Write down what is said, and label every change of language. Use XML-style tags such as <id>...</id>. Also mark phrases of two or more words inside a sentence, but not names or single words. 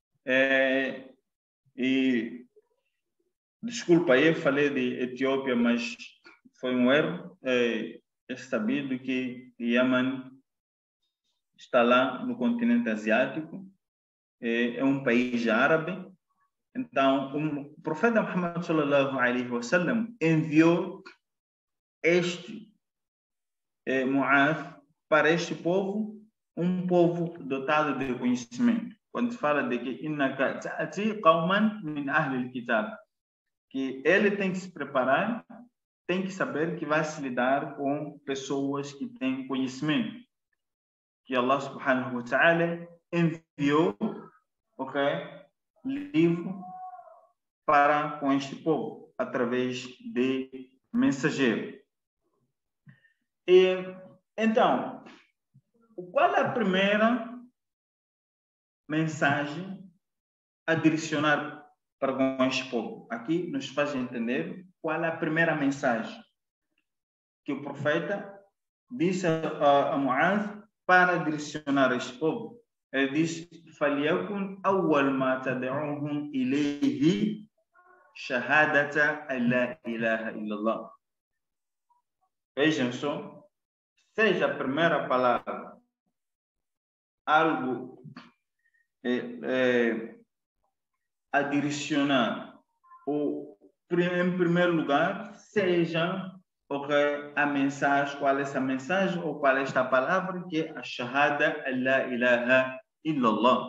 <pt>E desculpa, eu falei de Etiópia, mas foi um erro. É sabido que Yemen está lá no continente asiático, é um país árabe. Então, o profeta Muhammad</pt> <ar>صلى الله عليه وسلم</ar> <pt>enviou este Mu'adh para este povo, um povo dotado de conhecimento. Quando se fala de que</pt> <ar>إنك تأتي قوما من أهل الكتاب,</ar> <pt>que ele tem que se preparar, tem que saber que vai se lidar com pessoas que têm conhecimento, que Allah</pt> <ar>سبحانه وتعالى</ar> <pt>enviou, livro para com este povo através de mensageiro. E então, qual é a primeira mensagem a direcionar para com este povo? Aqui nos faz entender qual é a primeira mensagem que o profeta disse a Mu'adh para direcionar este povo. Ele diz:</pt> <ar>فَلْيَكُنْ أَوَّلْ مَا تَدْعُوهُمْ إِلَيْهِ شَهَادَةَ أَنْ لَا إِلَهَ إِلَّا اللَّهُ.</ar> <pt>Vejam só, seja a primeira palavra algo a direcionar, ou em primeiro lugar, seja a mensagem, qual é essa mensagem, ou qual é esta palavra, que é a Shahada</pt> <ar>لا إله إلا الله.</ar>